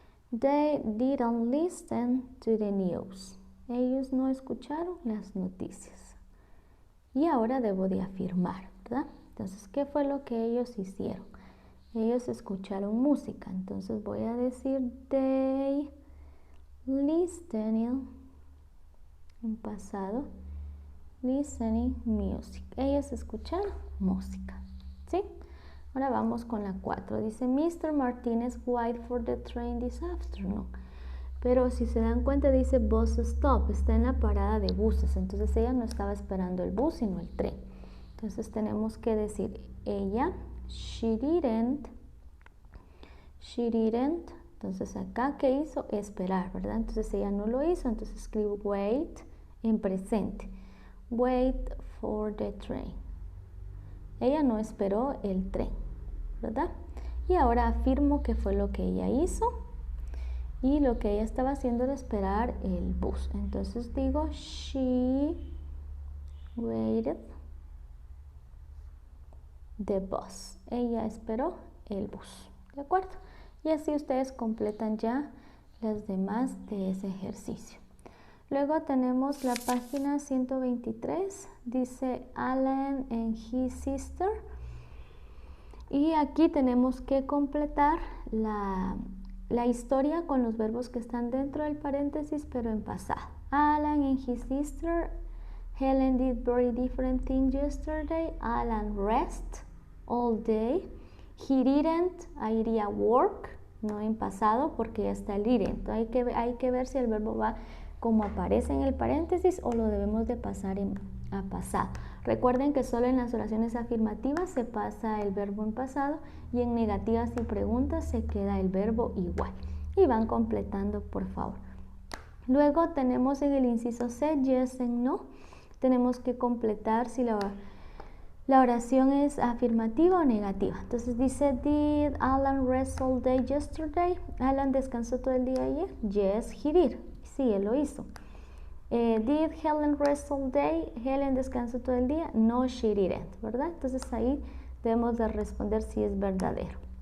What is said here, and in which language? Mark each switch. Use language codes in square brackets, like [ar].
[en] They didn't listen to the news. [es] Ellos no escucharon las noticias. Y ahora debo de afirmar, ¿verdad? Entonces, ¿qué fue lo que ellos hicieron? Ellos escucharon música. Entonces voy a decir [en] they listening [es] en pasado. [en] Listening music. [es] Ellos escucharon música, ¿sí? Ahora vamos con la 4. Dice, Mr. [en] Martinez wait for the train this afternoon. [es] Pero si se dan cuenta dice bus stop. Está en la parada de buses. Entonces ella no estaba esperando el bus, sino el tren. Entonces tenemos que decir ella, she didn't. Entonces acá, ¿qué hizo? Esperar, ¿verdad? Entonces ella no lo hizo. Entonces escribo wait en presente. [en] Wait for the train. [es] Ella no esperó el tren, ¿verdad? Y ahora afirmo que fue lo que ella hizo. y lo que ella estaba haciendo era esperar el bus. Entonces digo, [en] she waited the bus. [es] Ella esperó el bus. ¿De acuerdo? Y así ustedes completan ya las demás de ese ejercicio. Luego tenemos la página 123. Dice [en] Alan and his sister. [es] Y aquí tenemos que completar la historia con los verbos que están dentro del paréntesis, pero en pasado. [en] Alan and his sister. Helen did very different things yesterday. Alan rest all day. He didn't, [es] ahí iría work, no en pasado porque ya está el didn't. Hay que ver si el verbo va como aparece en el paréntesis o lo debemos de pasar a pasado. Recuerden que solo en las oraciones afirmativas se pasa el verbo en pasado y en negativas y preguntas se queda el verbo igual. Y van completando, por favor. Luego tenemos en el inciso C, [en] yes and no. [es] Tenemos que completar si la oración es afirmativa o negativa. Entonces dice, [en] did Alan rest all day yesterday? [es] ¿Alan descansó todo el día ayer? [en] Yes, he did. [es] Sí, él lo hizo. [en] Did Helen rest all day? [es] ¿Helen descansó todo el día? [en] No, she didn't, [es] ¿verdad? Entonces ahí debemos de responder si es verdadero.